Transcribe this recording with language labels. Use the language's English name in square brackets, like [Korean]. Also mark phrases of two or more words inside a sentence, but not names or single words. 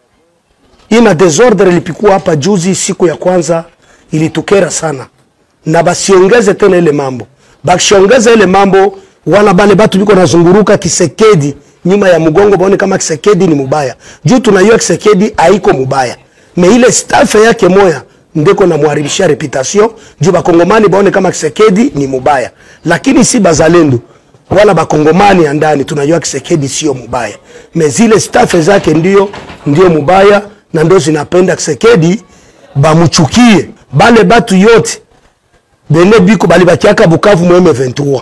[Swahili] Ina desordre lipikuwa hapa juzi siku ya kwanza ilitukera sana na basiongeze tena ile mambo bakishongeza ile mambo wala bale batu biko nazunguruka Kisekedi nyuma ya mgongo baone kama Kisekedi ni mubaya. Juu tunayua Kisekedi haiko mubaya. Me ile staff yake moya ndeko na muharibisha reputation juu bakongomani baone kama Kisekedi ni mubaya. Lakini si bazalendo wala bakongomani ya ndani tunayua Kisekedi sio mubaya. Me zile staff zake ndio mubaya na ndio zinapenda Kisekedi bamuchukie. Bale batu yote bene biko bali bakiaka Bukavu mu M23.